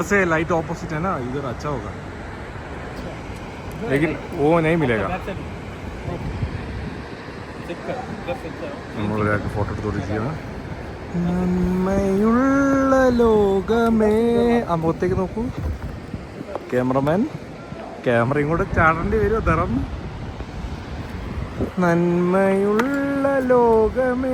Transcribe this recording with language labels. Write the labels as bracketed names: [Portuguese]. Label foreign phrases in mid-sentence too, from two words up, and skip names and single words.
[Hindi] से [English] light opposite [Hindi] है ना, इधर अच्छा होगा लेकिन वो नहीं मिलेगा. [Malayalam] നമ്മളൊരാൾക്ക് ഫോട്ടോ എടുത്ത് കൊടുക്കുകയാണ്. നന്മയുള്ള ലോകമേ. ആ മുഖത്തേക്ക് നോക്കൂ ക്യാമറമാൻ. ക്യാമറയും കൂടെ ചാടേണ്ടി വരുമോ ധറം? നന്മയുള്ള ലോകമേ.